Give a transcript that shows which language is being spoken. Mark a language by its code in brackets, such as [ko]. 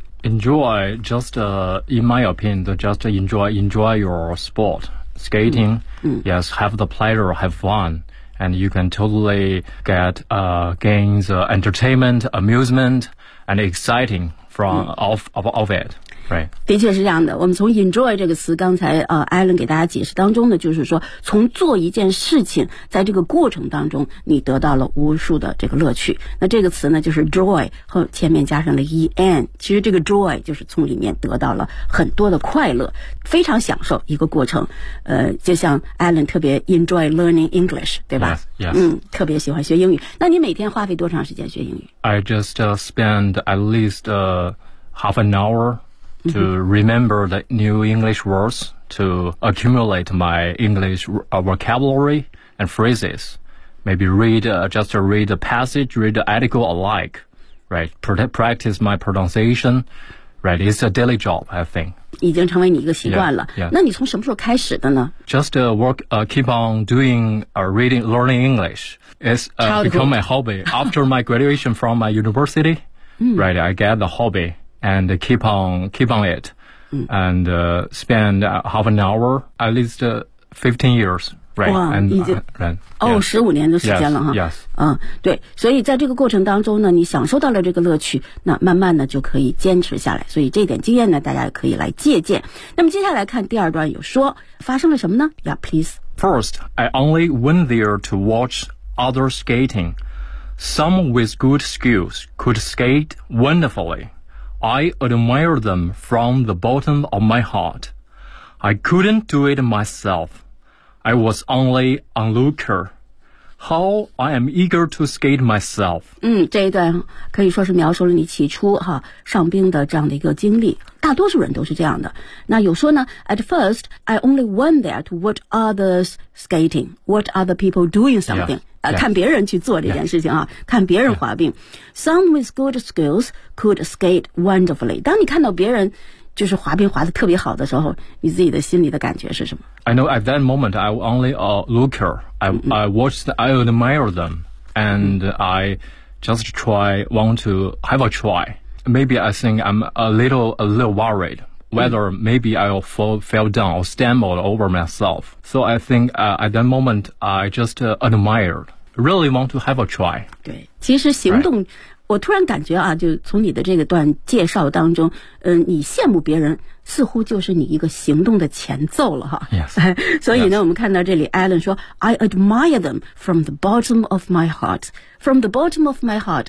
[en] Enjoy, just in my opinion, just enjoy your sport. Skating,yes, have the pleasure, have fun. And you can totally get gains, entertainment, amusement, and exciting from of it. Right. [zh] 的确是这样的，我们从 enjoy 这个词刚才Alan 给大家解释当中呢，就是说从做一件事情在这个过程当中你得到了无数的这个乐趣。那这个词呢就是 joy, 和前面加上了 en, 其实这个 joy 就是从里面得到了很多的快乐，非常享受一个过程。就像 Alan 特别 [en] enjoy learning English, [zh] 对吧？ [en] Yes, yes. [zh] 特别喜欢学英语。那你每天花费多长时间学英语？ [en] I just spend at least half an hourTo remember the new English words, to accumulate my English vocabulary and phrases. Maybe read the passage, read the article alike, right? Practice my pronunciation, right? It's a daily job, I think. [zh] 已经成为你一个习惯了。那你从什么时候开始的呢？ [en] Just keep on doing reading, learning English. It's become my hobby. After my graduation from my university, right? I get the hobby. And keep on it, and spend half an hour, at least 15 years, right? [zh] 哇， [en] and, [zh] 已经、 [en] right. [zh] 哦，十五年的时间了哈。 [en] Yes, [zh] 对，所以在这个过程当中呢，你享受到了这个乐趣，那慢慢的就可以坚持下来。所以这点经验呢，大家也可以来借鉴。那么接下来看第二段，有说发生了什么呢 ？ [en] Yeah, please. First, I only went there to watch other skating. Some with good skills could skate wonderfully. I admire them from the bottom of my heart. I couldn't do it myself. I was only an onlooker. How I am eager to skate myself. [zh] 这一段可以说是描述了你起初哈上冰的这样的一个经历。大多数人都是这样的。那有说呢 [en] ,at first, I only went there to watch others skating, watch other people doing something. Yes. [zh] 看别人去做这件事情啊、yeah. 看别人滑冰、yeah. [en] Some with good skills could skate wonderfully. [zh] 当你看到别人就是滑冰滑得特别好的时候你自己的心里的感觉是什么 [en] I know at that moment I only a looker I watched I admire them And I just try want to have a try Maybe I think I'm a little worriedWhether maybe I'll fall down or stumble over myself. So I think at that moment, I just admired. Really want to have a try. [zh] 对，其实行动、right. 我突然感觉啊，就从你的这个段介绍当中，你羡慕别人似乎就是你一个行动的前奏了哈。 [en] Yes. [zh] 所以呢、 [en] yes. [zh] 我们看到这里 [en] Alan 说 I admire them from the bottom of my heart. From the bottom of my heart.